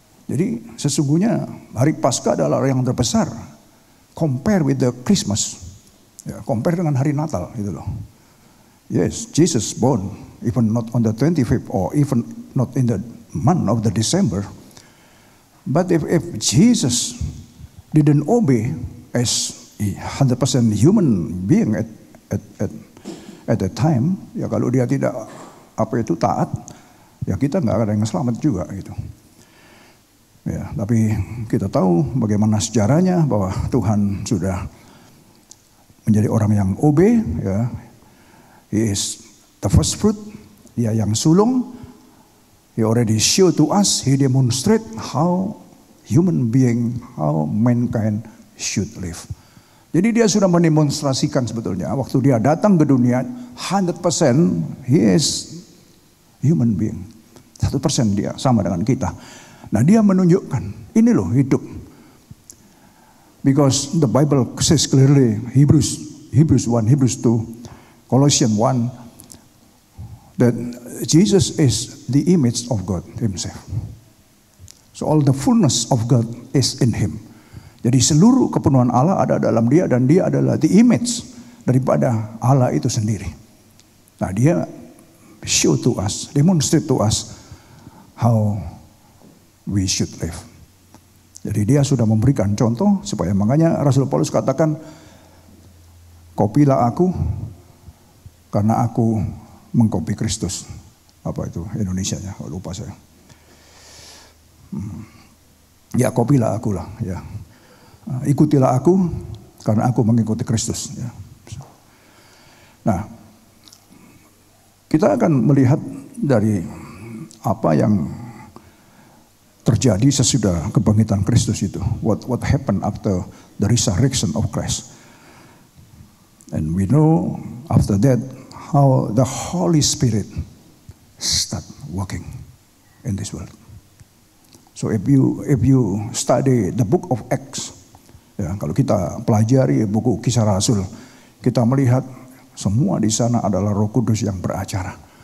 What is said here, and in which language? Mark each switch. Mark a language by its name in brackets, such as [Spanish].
[Indonesian] Jadi sesungguhnya hari Paskah adalah yang terbesar, [English] compare with the Christmas, [Indonesian] compare dengan hari Natal itu loh. [English] Yes, Jesus born even not on the 25th or even not in the month of the December. But if Jesus didn't obey as a 100% human being at that time, [Indonesian] ya kalau dia tidak taat, ya kita nggak ada yang selamat juga gitu. Ya, tapi kita tahu bagaimana sejarahnya bahwa Tuhan sudah menjadi orang yang obey, ya. [English] He is the first fruit, [Indonesian] dia yang sulung. [English] He already showed to us, he demonstrate how human being, how mankind should live. [Indonesian] Jadi dia sudah mendemonstrasikan sebetulnya waktu dia datang ke dunia 100% [English] he is human being. [Indonesian] 100% dia sama dengan kita. Nah, dia menunjukkan ini loh hidup. [English] Because the Bible says clearly, Hebrews 1, Hebrews 2, Colossians 1, that Jesus is the image of God himself. So all the fullness of God is in him. [Indonesian] Jadi seluruh kepenuhan Allah ada dalam dia dan dia adalah the image daripada Allah itu sendiri. Nah, dia [English] show to us, demonstrate to us how we should live. [Indonesian] Jadi dia sudah memberikan contoh supaya makanya Rasul Paulus katakan, kopilah aku karena aku mengkopi Kristus. Apa itu Indonesianya? Oh, lupa saya. Ya, kopilah aku lah. Ya, ikutilah aku karena aku mengikuti Kristus. Ya. Nah, kita akan melihat dari apa yang terjadi sesudah kebangkitan Kristus itu. [English] What happened after the resurrection of Christ. And we know after that how the Holy Spirit start working in this world. So if you study the book of Acts, [Indonesian] ya, kalau kita pelajari buku Kisah Rasul, kita melihat semua di sana adalah Roh Kudus yang beracara.